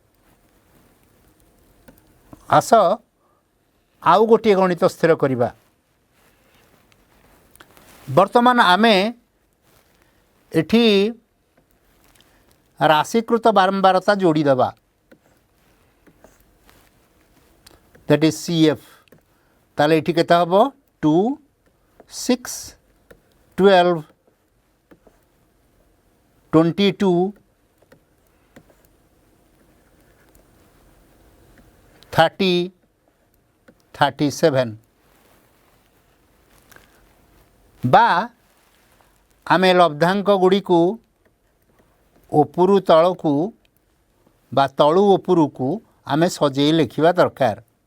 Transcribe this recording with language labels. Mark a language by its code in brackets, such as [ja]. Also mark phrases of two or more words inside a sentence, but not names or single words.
[or] ଆସ ଆଉ ଗୋଟେ ଗଣିତ ସ୍ଥିର କରିବା। ବର୍ତ୍ତମାନ ଆମେ ଏଠି ରାଶିକୃତ ବାରମ୍ବାରତା ଯୋଡ଼ି ଦେବା [en] that is CF. [or] ତାହେଲେ ଏଠି କେତେ ହେବ 2 6 12 22 30 37 ବା ଆମେ ଲବ୍ଧାଙ୍କ ଗୁଡ଼ି କୁ ଉପରୁ ତଳକୁ ବା ତଳୁ ଉପରୁ କୁ ଆମେ ସଜେଇ ଲେଖିବା ଦରକାର।